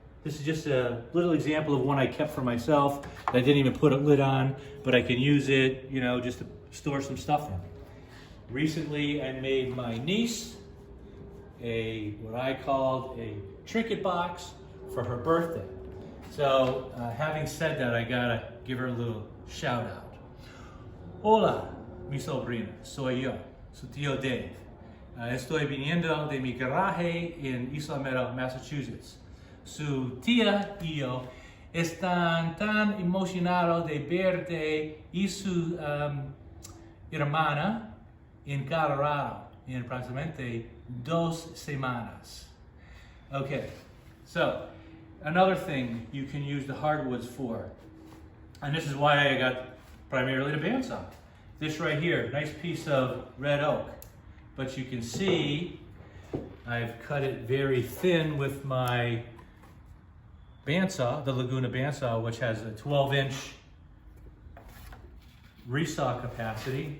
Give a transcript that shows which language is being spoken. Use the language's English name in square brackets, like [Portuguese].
[English] This is just a little example of one I kept for myself. I didn't even put a lid on, but I can use it, you know, just to store some stuff in. Recently, I made my niece what I called a trinket box for her birthday. So, having said that, I gotta give her a little shout out. [Spanish] Hola, mi sobrina, soy yo, su tío Dave. Estoy viniendo de mi garaje en Isla Meadow, Massachusetts. Su tía y yo están tan emocionados de verte y su hermana en Colorado en aproximadamente 2 semanas. [English] Okay, so another thing you can use the hardwoods for, and this is why I got primarily the bandsaw. This right here, nice piece of red oak, but you can see I've cut it very thin with my bandsaw, the Laguna bandsaw, which has a 12-inch resaw capacity.